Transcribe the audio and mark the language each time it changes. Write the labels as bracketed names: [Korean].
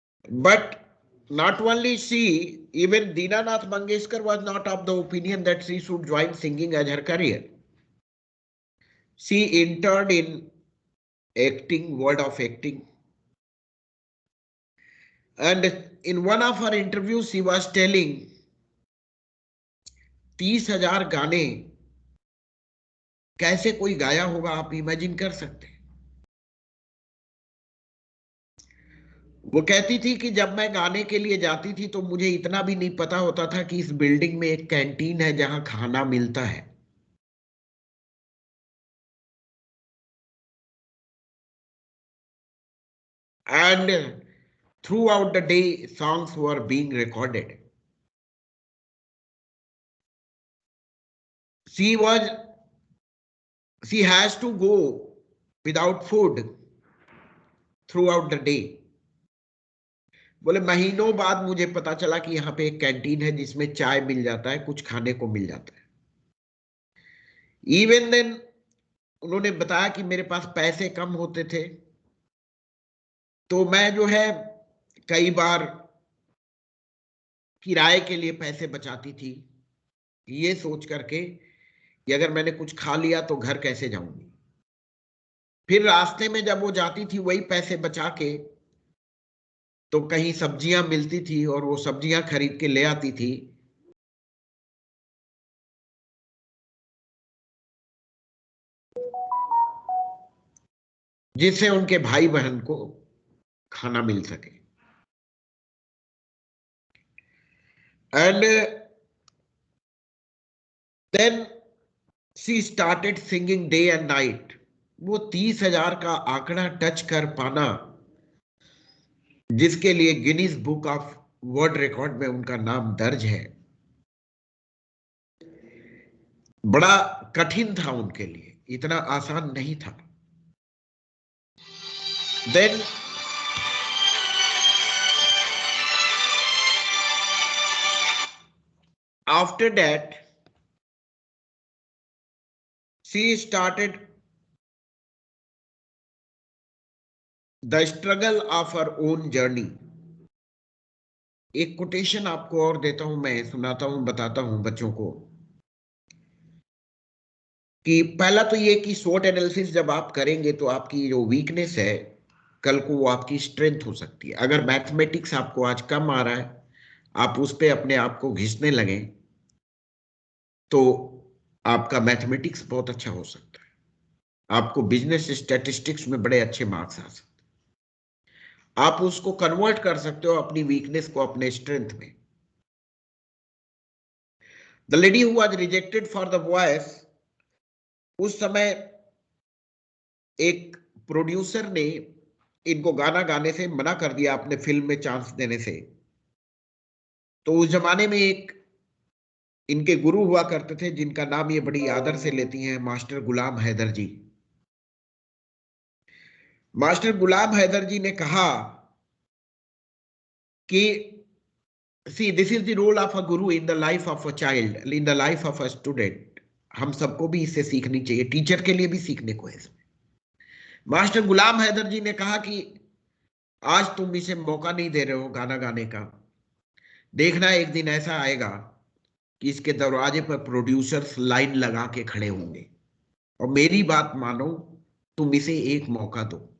[English] But not only she, even Dinanath Mangeshkar was not of the opinion that she should join singing as her career. She interned in acting, world of acting. And in one of her interviews, she was telling [Hindi] 30,000 गाने कैसे कोई गाया होगा, आप imagine कर सकते हैं। वो कहती थी कि जब मैं गाने के लिए जाती थी तो मुझे इतना भी नहीं पता होता था कि इस बिल्डिंग में एक कैंटीन है जहां खाना मिलता है। [English] And throughout the day, songs were being recorded. She has to go without food throughout the day. [Hindi] बोले महीनों बाद मुझे पता चला कि यहाँ पे एक कैंटीन है जिसमें चाय मिल जाता है, कुछ खाने को मिल जाता है। [English] Even then, [Hindi] उन्होंने बताया कि मेरे पास पैसे कम होते थे, तो मैं जो है कई बार किराए के लिए पैसे बचाती थी, ये सोच करके कि अगर मैंने कुछ खा लिया तो घर कैसे जाऊंगी। फिर रास्ते में जब वो जाती थी वही पैसे बचा के, तो कहीं सब्जियां मिलती थी और वो सब्जियां खरीद के ले आती थी। जिससे उनके भाई बहन को खाना मिल सके। [English] And then she started singing day and night. [Hindi] वो 30,000 का आंकड़ा टच कर पाना, जिसके लिए Guinness book of world record में उनका नाम दर्ज है, बड़ा कठिन था उनके लिए, इतना आसान नहीं था। [English] Then after that, she started the struggle of her own journey. [Hindi] एक कोटेशन आपको और देता हूं, मैं सुनाता हूं, बताता हूं बच्चों को कि पहला तो ये कि SWOT एनालिसिस जब आप करेंगे तो आपकी जो वीकनेस है कल को वो आपकी स्ट्रेंथ हो सकती है। अगर मैथमेटिक्स आपको आज कम आ रहा है, आप उस पे अपने आप को घिसने लगे तो आपका मैथमेटिक्स बहुत अच्छा हो सकता है, आपको बिजनेस स्टैटिस्टिक्स में बड़े अच्छे मार्क्स आ सकते हैं। आप उसको कन्वर्ट कर सकते हो अपनी वीकनेस को अपने स्ट्रेंथ में। [English] the lady who was rejected for the voice, [Hindi] उस समय एक प्रोड्यूसर ने इनको गाना गाने से मना कर दिया अपने फिल्म में चांस देने से। तो उस जमाने में एक इनके गुरु हुआ करते थे जिनका नाम ये बड़ी आदर से लेती हैं, मास्टर गुलाम हैदर जी। मास्टर गुलाम हैदर जी ने कहा कि [English] see, this is the role of a guru in the life of a child, in the life of a student. [Hindi] हम सबको भी इससे सीखनी चाहिए, टीचर के लिए भी सीखने को है इसमें। मास्टर गुलाम हैदर जी ने कहा कि आज तुम इसे मौका नहीं दे रहे हो गाना गाने का, देखना एक दिन ऐसा आएगा कि इसके दरवाजे पर प्रोड्यूसर्स लाइन लगा के खड़े होंगे, और मेरी बात मानो, तुम इसे एक मौका दो।